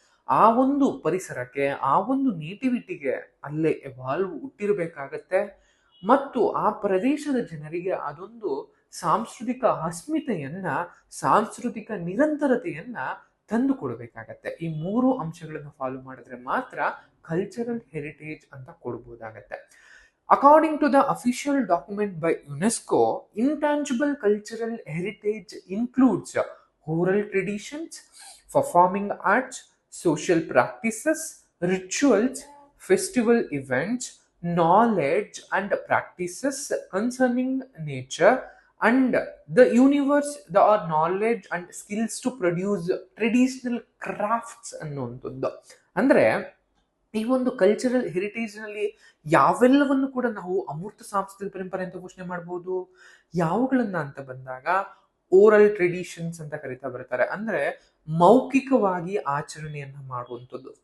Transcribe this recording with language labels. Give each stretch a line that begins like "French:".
Kannada: ಆ ಒಂದು ಪರಿಸರಕ್ಕೆ, ಆ ಒಂದು ನೇಟಿವಿಟಿಗೆ ಅಲ್ಲೇ ಎವಾಲ್ವ್ ಹುಟ್ಟಿರ್ಬೇಕಾಗತ್ತೆ. ಮತ್ತು ಆ ಪ್ರದೇಶದ ಜನರಿಗೆ ಅದೊಂದು ಸಾಂಸ್ಕೃತಿಕ ಅಸ್ಮಿತೆಯನ್ನ, ಸಾಂಸ್ಕೃತಿಕ ನಿರಂತರತೆಯನ್ನ ತಂದು ಕೊಡಬೇಕಾಗತ್ತೆ. ಈ 3 ಅಂಶಗಳನ್ನು ಫಾಲೋ ಮಾಡಿದ್ರೆ ಮಾತ್ರ ಕಲ್ಚರಲ್ ಹೆರಿಟೇಜ್ ಅಂತ ಕೊಡ್ಬೋದಾಗತ್ತೆ.
English: According to the official document by UNESCO, intangible cultural heritage includes oral traditions, performing arts, social practices, rituals, festival events, knowledge and practices concerning nature and the universe, the knowledge and skills to produce traditional crafts
Kannada: ಅನ್ನುವಂಥದ್ದು. ಅಂದ್ರೆ ಈ ಒಂದು cultural heritage ನಲ್ಲಿ ಯಾವೆಲ್ಲವನ್ನು ಕೂಡ ನಾವು ಅಮೂರ್ತ ಸಾಂಸ್ಕೃತಿಕ ಪರಂಪರೆ ಅಂತ ಘೋಷಣೆ ಮಾಡಬಹುದು. ಯಾವುಗಳನ್ನ ಅಂತ ಬಂದಾಗ ಓರಲ್ ಟ್ರೆಡಿಷನ್ಸ್ ಅಂತ ಕರಿತಾ ಬರ್ತಾರೆ. ಅಂದ್ರೆ ಮೌಖಿಕವಾಗಿ ಆಚರಣೆಯನ್ನ ಮಾಡುವಂಥದ್ದು.